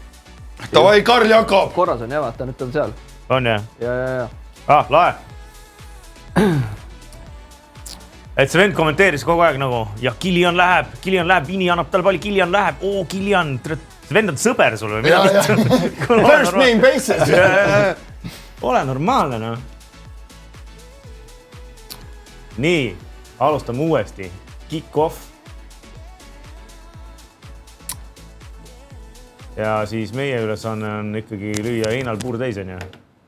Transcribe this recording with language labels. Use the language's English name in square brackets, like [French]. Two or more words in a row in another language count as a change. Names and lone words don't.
[Estonian] Tavai, Karl Jakob! Korras on jah, vaata, nüüd on seal. On jah? Ja. Lae. Et see vend kommenteeris kogu aeg nagu, ja Kilian läheb, Vini annab tal palli, Kilian läheb, Kilian, see vend on sõber sul või? [English] First name basis. [Estonian] Ole normaalne, noh. Nii, alustame uuesti. [English] Kick off. [Estonian] Ja siis meie ülesanne on ikkagi lüüa Einal puur täis, on ju?